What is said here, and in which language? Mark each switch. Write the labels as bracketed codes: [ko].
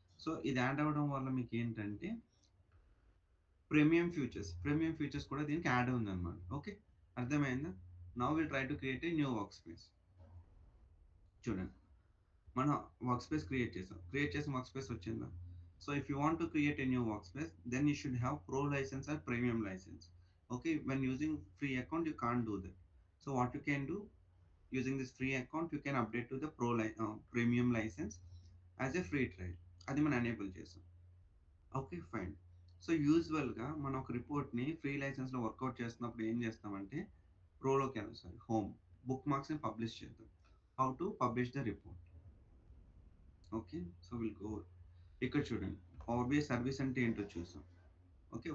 [te] So, ఇది add అవ్వడం వల్ల మీకేంటంటే ప్రీమియం ఫీచర్స్ కూడా దీనికి యాడ్ ఉందన్నమాట. [en] Okay. [te] అర్థమైందా? [en] Now will try to create a new work space. [te] చూడండి. మనం వర్క్ స్పేస్ క్రియేట్ చేసాం. క్రియేట్ చేసిన వర్క్ స్పేస్ వచ్చిందా? [en] So, if you want to create a new work space then you should have pro license or premium license. Okay, when using free account you can't do that. So what you can do using this free account you can update to the premium license as a free trial. [te] అది మనం enable చేసాం. Okay. Fine. So, యూజువల్‌గా మనం ఒక రిపోర్ట్‌ని free లైసెన్స్‌లో work out చేస్తున్నప్పుడు ఏం చేస్తామంటే ప్రోలోకెళ్ళాలి హోమ్ బుక్ మార్క్స్‌ని పబ్లిష్ చేద్దాం. [en] How to publish the report. Okay. [te] So will go ఇక్కడ చూడండి. పవర్ బిఐ సర్వీస్ అంటే ఏంటో చూసాం. ఓకే.